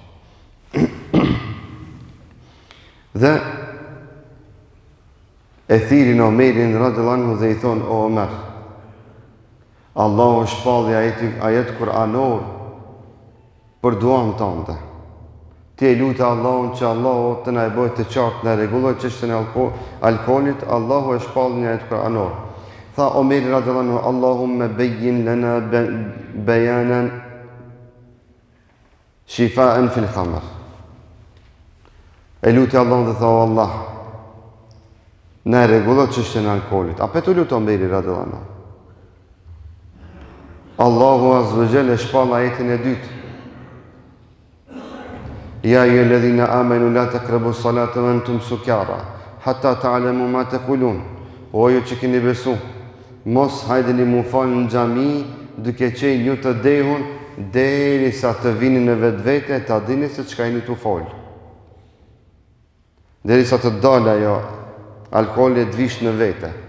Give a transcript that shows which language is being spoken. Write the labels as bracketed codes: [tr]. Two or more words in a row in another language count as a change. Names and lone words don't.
[sq] Dhe e thirin Omerin [ar] رضي الله عنه [sq] dhe i thonë, o Omer, Allahu shpalli ajet kuranor për duan tënde. Ti e lutë Allahun që Allahu të na e bëjë të qartë, na rregulloj çështën e alkoolit, Allahu e shpalli një ajet kuranor. [ar] Tha Omeri رضي الله عنه، اللهم بين لنا بيانا شافيا في الخمر. [sq] E lutë Allahun dhe tha, o Allah, na rregulloj çështën e alkoolit. A petu lutë Omeri [ar] رضي الله عنه. [sq] Allahu [ar] عز وجل [sq] shpall ajetin e dytë. [ar] يا أيها الذين آمنوا لا تقربوا الصلاة وأنتم سكارى حتى تعلموا ما تقولون. [sq] O ju që keni besu, mos hajdeni mu falë në xhami duke qenë ju të dehun derisa të vini në vetvete ta dini se çka jeni tu fol. Derisa të dalë ajo alkooli të vish në vete.